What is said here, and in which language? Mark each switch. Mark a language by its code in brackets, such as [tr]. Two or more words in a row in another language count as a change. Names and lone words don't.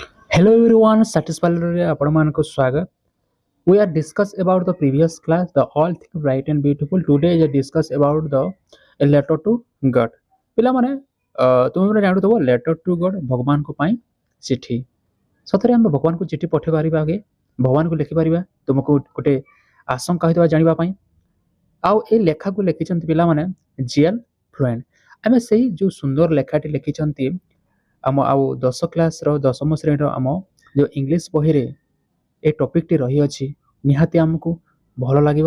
[en] Hello everyone, satisfactory [or] ଆପଣମାନଙ୍କୁ ସ୍ୱାଗତ। [en] We are discuss about the previous class, the all thing bright and beautiful. Today is discuss about the a letter to God. [or] ପିଲାମାନେ ତୁମେ ମାନେ ଜାଣୁଥିବ letter to God ଭଗବାନଙ୍କ ପାଇଁ ଚିଠି। ସତରେ ଆମେ ଭଗବାନଙ୍କୁ ଚିଠି ପଠାଇ ପାରିବା କି? ଭଗବାନଙ୍କୁ ଲେଖିପାରିବା ତୁମକୁ ଗୋଟେ ଆଶଙ୍କା ହୋଇଥିବା ଜାଣିବା ପାଇଁ। ଆଉ ଏ ଲେଖାକୁ ଲେଖିଛନ୍ତି ପିଲାମାନେ ଜିଏଲ୍ ଫ୍ଲୁଏଣ୍ଟ। ଆମେ ସେଇ ଯେଉଁ ସୁନ୍ଦର ଲେଖାଟି ଲେଖିଛନ୍ତି ଆମ ଆଉ 10 କ୍ଲାସ୍ର 10ମ ଶ୍ରେଣୀର ଆମ ଯେଉଁ ଇଂଲିଶ ବହିରେ ଏ ଟପିକ୍ଟି ରହିଅଛି ନିହାତି ଆମକୁ ଭଲ ଲାଗିବ।